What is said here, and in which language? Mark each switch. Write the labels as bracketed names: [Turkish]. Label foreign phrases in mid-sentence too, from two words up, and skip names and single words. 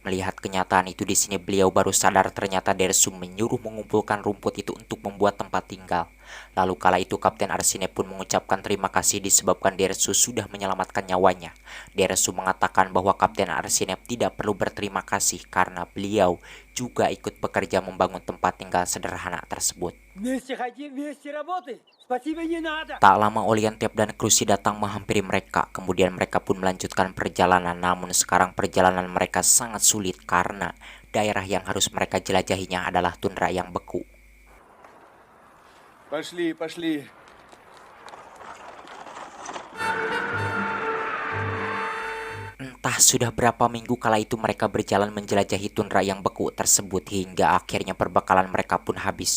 [Indonesian] Melihat kenyataan itu, di sini beliau baru sadar ternyata Dersu menyuruh mengumpulkan rumput itu untuk membuat tempat tinggal. Lalu kala itu Kapten Arsinep pun mengucapkan terima kasih disebabkan Dersu sudah menyelamatkan nyawanya. Dersu mengatakan bahwa Kapten Arsinep tidak perlu berterima kasih karena beliau juga ikut bekerja membangun tempat tinggal sederhana tersebut. [Russian] Вместе хотим, вместе работаем. Спасибо не надо. [Indonesian] Tak lama Olientep dan Krusi datang menghampiri mereka. Kemudian mereka pun melanjutkan perjalanan. Namun sekarang perjalanan mereka sangat sulit karena daerah yang harus mereka jelajahinya adalah tundra yang beku. [Russian] Пошли, пошли. [Indonesian] Entah sudah berapa minggu kala itu mereka berjalan menjelajahi tundra yang beku tersebut hingga akhirnya perbekalan mereka pun habis.